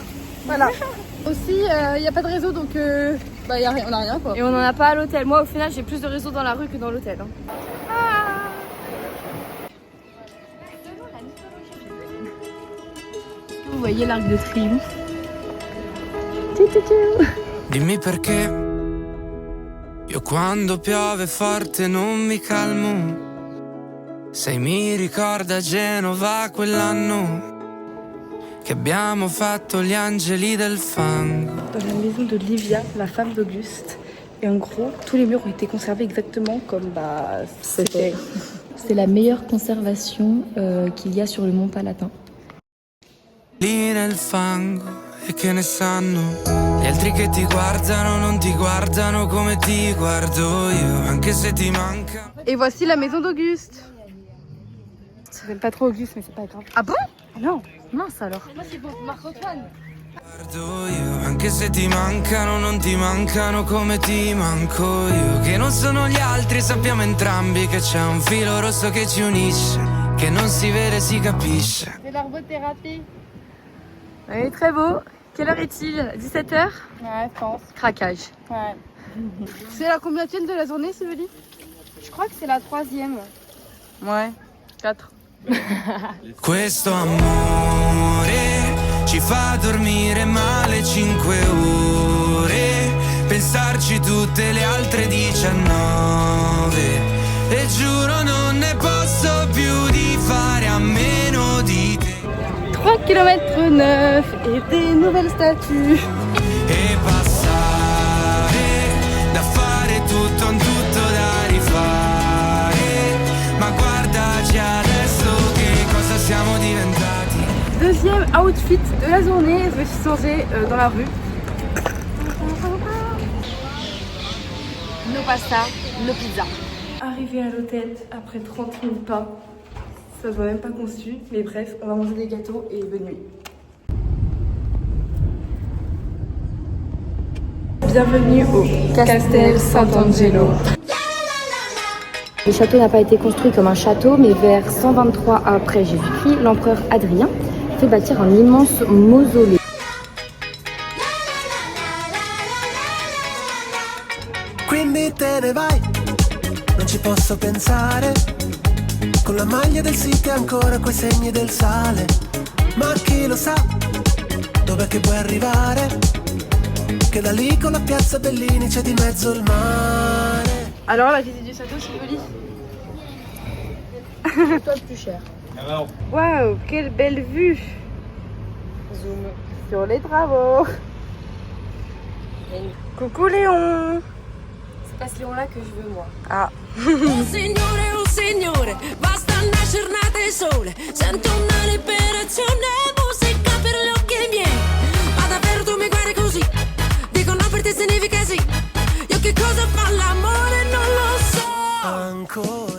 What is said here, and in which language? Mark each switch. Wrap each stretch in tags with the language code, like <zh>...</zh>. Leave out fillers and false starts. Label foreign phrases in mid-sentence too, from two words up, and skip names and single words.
<fr>Voilà. Aussi il n'y a pas de réseau donc bah, y a rien, on a rien quoi. Et on en a pas à l'hôtel. Moi au final j'ai plus de réseau dans la rue que dans l'hôtel. Hein. Vous voyez l'Arc de Triomphe.</fr> <it>Dimmi perché io quando piove forte non mi calmo. Sai mi ricorda Genova quell'anno che abbiamo fatto gli angeli del fango.</it> <fr>Dans la maison de Livia, la femme d'Auguste. Et en gros, tous les murs ont été conservés exactement comme c'était. C'est la meilleure conservation qu'il y a sur le Mont Palatin.</fr> <it>Lì nel fango e che ne sanno gli altri che ti guardano non ti guardano come ti guardo io anche se ti manca.</it> <fr>Et voici la maison d'Auguste. J'aime pas trop Auguste mais c'est pas grave. Ah bon? Non, mince alors. Moi c'est pour Marc-Antoine.</fr> <it>Guardo io anche se ti mancano non ti mancano come ti manco io che non sono gli altri sappiamo entrambi che c'è un filo rosso che ci unisce che non si vede si capisce.</it> <fr>C'est l'arbothérapie. Il est très beau. Quelle heure est-il? 17h? Ouais, je pense. Craquage. Ouais. C'est la combienième de la journée, Sylvie? Je crois que c'est la 3e. Ouais, 4.</fr> <it>Questo amore ci fa dormire male 5 ore, pensarci tutte le altre 19 e giuro non ne posso più di fare a meno di te.</it> <fr>3 km 9 et des nouvelles statues.</fr> <it>E passare da fare tutto un tutto da rifare, ma guardaci adesso che cosa siamo diventati.</it> <fr>Deuxième outfit de la journée, je me suis changée dans la rue. Nos pasta, nos pizzas. Arrivé à l'hôtel après 30 000 pas. Ça se voit même pas conçu, mais bref, on va manger des gâteaux et bonne nuit. Bienvenue au Castel Sant'Angelo. Le château n'a pas été construit comme un château, mais vers 123 après Jésus-Christ, l'empereur Adrien fait bâtir un immense mausolée.</fr> <it>Quindi te ne vai, non ci posso pensare. Con la maglia del City ancora quei segni del sale. Ma chi lo sa dov'è che puoi arrivare? Che da lì con la piazza Bellini c'è di mezzo il mare.</it> <fr>Alors la visite du château, c'est joli. Toi le plus cher. Waouh, quelle belle vue. Zoom sur les travaux. Coucou Léon. C'est pas ce Léon là que je veux moi. Ah.</fr> <it>Un signore, basta una giornata di sole. Sento una liberazione, musica per gli occhi miei. Ma davvero tu mi guardi così? Dico no per te significa sì. Io che cosa fa l'amore non lo so.</it>